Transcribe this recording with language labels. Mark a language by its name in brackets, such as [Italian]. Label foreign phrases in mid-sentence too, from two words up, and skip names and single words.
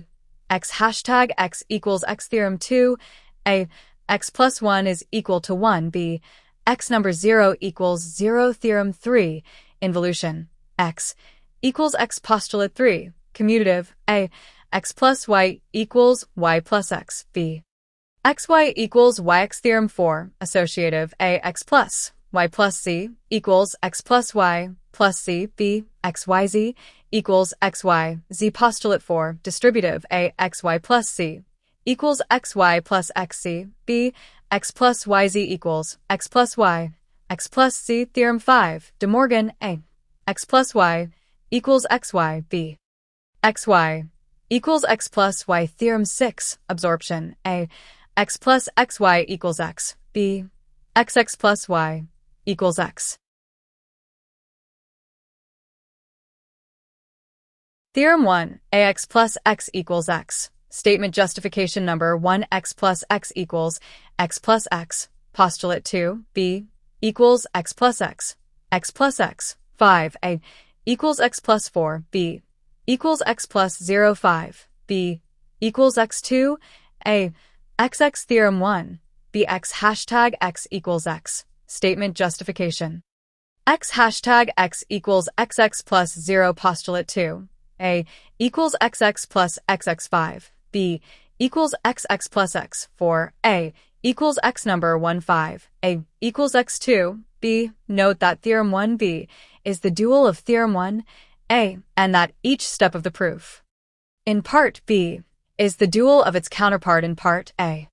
[English] X hashtag x equals x. Theorem 2, A. X plus 1 is equal to 1, B. X number 0 equals 0. Theorem 3, Involution, x equals x. Postulate 3, Commutative, A. X plus y equals y plus x, B. xy equals yx. Theorem 4, Associative, A. X plus z equals x plus y plus z, B. xyz equals xy, z. Postulate 4, Distributive, A. xy plus z equals xy plus xz, B. X plus yz equals x plus y, x plus z. Theorem 5, De Morgan, A. X plus y equals xy, B. xy equals x plus y. Theorem 6, Absorption, A. X plus xy equals x, B. xx plus y equals x. Theorem 1, Ax plus x equals x. Statement justification number 1, x plus x equals x plus x. Postulate 2, B equals x plus x. X plus x. 5, A equals x plus 4, B equals x plus 0. 5, B equals x2, A. XX. Theorem 1, Bx hashtag x equals x. Statement justification. X hashtag x equals xx plus 0. Postulate 2, A equals xx plus xx. 5, B equals xx plus x. 4, A equals x number 1. 5, A equals x2, B. Note that Theorem 1b is the dual of Theorem 1, A, and that each step of the proof in Part B is the dual of its counterpart in Part A.